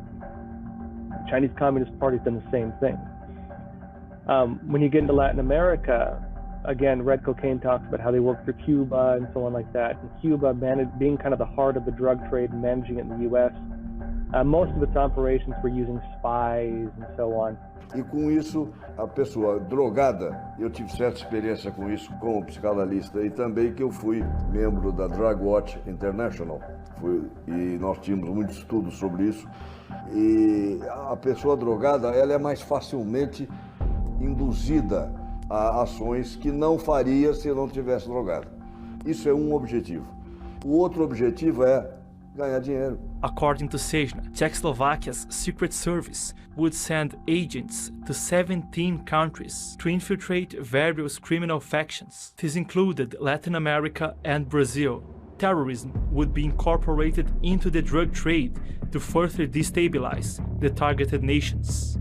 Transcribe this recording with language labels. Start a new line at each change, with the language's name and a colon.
English: The Chinese Communist Party's done the same thing. When you get into Latin America, again, Red Cocaine talks about how they worked for Cuba and so on like that. And Cuba, being kind of the heart of the drug trade and managing it in the U.S., most of its operations were using spies and so on.
Portuguese: E com isso, a pessoa drogada, eu tive certa experiência com isso como psicanalista e também que eu fui membro da Drug Watch International. E nós tínhamos muito estudo sobre isso. E a pessoa drogada, ela é mais facilmente induzida a ações que não faria se não tivesse drogado. Isso é um objetivo. O outro objetivo é ganhar dinheiro.
English: According to Sejna, Czechoslovakia's secret service would send agents to 17 countries to infiltrate various criminal factions. This included Latin America and Brazil. Terrorism would be incorporated into the drug trade to further destabilize the targeted nations.